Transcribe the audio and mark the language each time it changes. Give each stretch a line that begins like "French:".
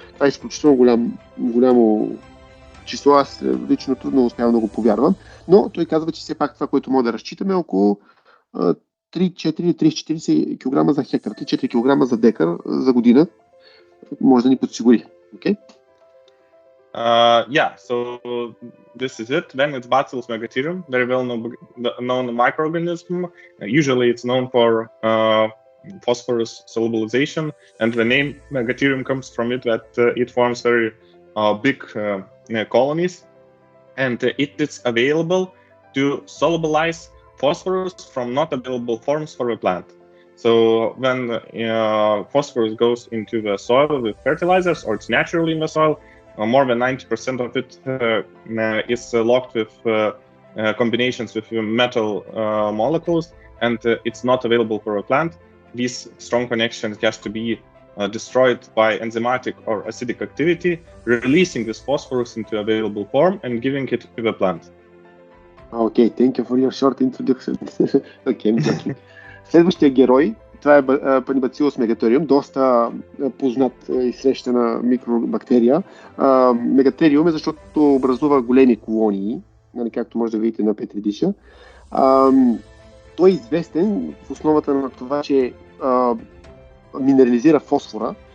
Bulgarian: Това е изключително голямо число, аз лично трудно успявам да го повярвам, но той казва, че все пак това, което може да разчитаме, е около 30-40 кг за хектар, 3-4 кг за декар за година, може да ни подсигури.
English: Okay? Yeah, so this is it. Then it's Bacillus megaterium, very well known microorganism. Usually it's known for phosphorus solubilization, and the name megaterium comes from it that it forms very big colonies, and it is available to solubilize phosphorus from not available forms for the plant. So when phosphorus goes into the soil with fertilizers, or it's naturally in the soil, more than 90% of it is locked with combinations with metal molecules, and it's not available for a plant. This strong connection has to be destroyed by enzymatic or acidic activity, releasing this phosphorus into available form and giving it to the plant. Okay, thank you for your short introduction. Okay, I'm joking.
Bulgarian: Следващия герой, това е Paenibacillus megaterium, доста познат и срещана микробактерия. Мегатериум е, защото образува големи колонии, нали, както може да видите на петридиша. Той е известен в основата на това, че минерализира фосфора.